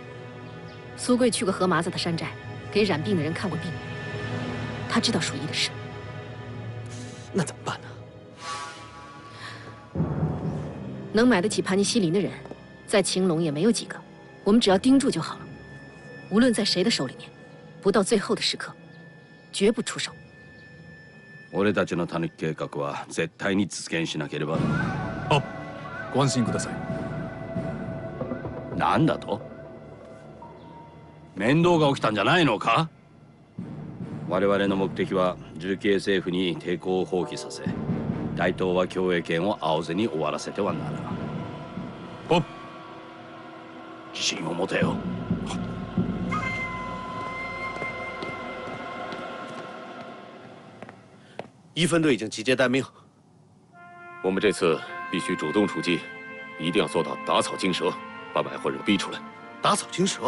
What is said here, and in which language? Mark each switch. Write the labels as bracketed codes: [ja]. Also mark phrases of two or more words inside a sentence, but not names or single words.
[zh] 苏贵去过何麻子的山寨，给染病的人看过病，他知道鼠疫的事。那怎么办呢？能买得起盘尼西林的人，在晴隆也没有几个。我们只要盯住就好了。无论在谁的手里面，不到最后的时刻，绝不出手。 [ja] 俺たちのタヌキ計画は絶対に実現しなければ。あ、ご安心ください。なんだと？面倒が起きたんじゃないのか？我々の目的は重慶政府に抵抗を放棄させ、大東亜共栄圏を青瀬に終わらせてはならん。お、自信を持てよ。 [zh] 一分队已经集结待命。我们这次必须主动出击，一定要做到打草惊蛇，把买货人逼出来。打草惊蛇？